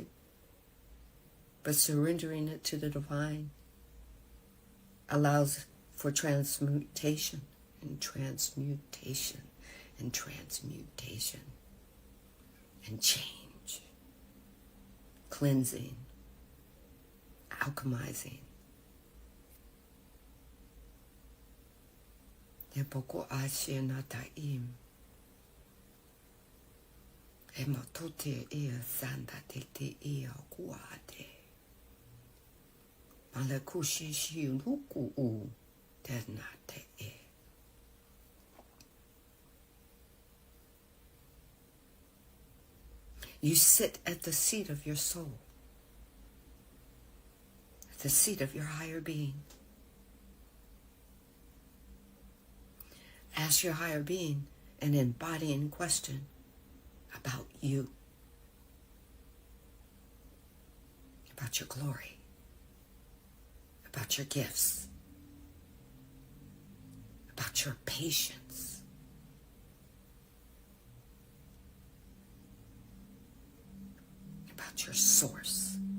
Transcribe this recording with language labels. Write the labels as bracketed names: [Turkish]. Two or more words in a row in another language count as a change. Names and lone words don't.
[English] But surrendering it to the divine allows for transmutation and transmutation and transmutation and change, cleansing, alchemizing. Epoko ashe nataim. Emotote ea sanda tete ea kuate. Malakushi shiunuku u ternate e. You sit at the seat of your soul, at the seat of your higher being. Ask your higher being an embodying question about you, about your glory, about your gifts, about your patience, about your source,